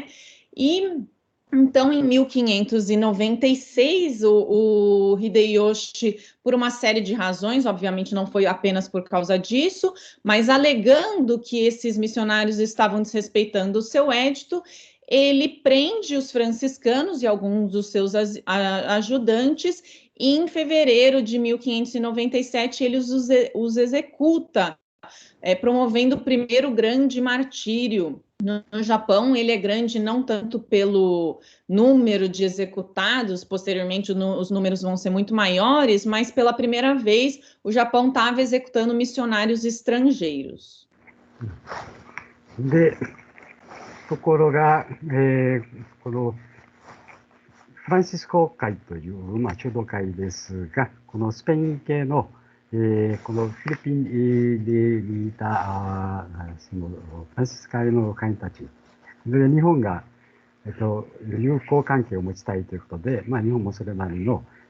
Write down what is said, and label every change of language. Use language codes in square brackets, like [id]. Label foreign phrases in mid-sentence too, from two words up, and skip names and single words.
[pt] E então, em 1596, o Hideyoshi, por uma série de razões, obviamente não foi apenas por causa disso, mas alegando que esses missionários estavam desrespeitando o seu édito, ele prende os franciscanos e alguns dos seus ajudantes, e em fevereiro de 1597 ele os executa, promovendo o primeiro grande martírio. No Japão, ele é grande não tanto pelo número de executados, posteriormente os números vão ser muito maiores, mas pela primeira vez o Japão estava executando missionários estrangeiros. [ja] ところが、このフランシスコ会という、修道会ですが、このスペイン系の、 このフィリピンにいたそのフランシスカ教の会員たちで、日本が、友好関係を持ちたいということで、日本もそれなりの、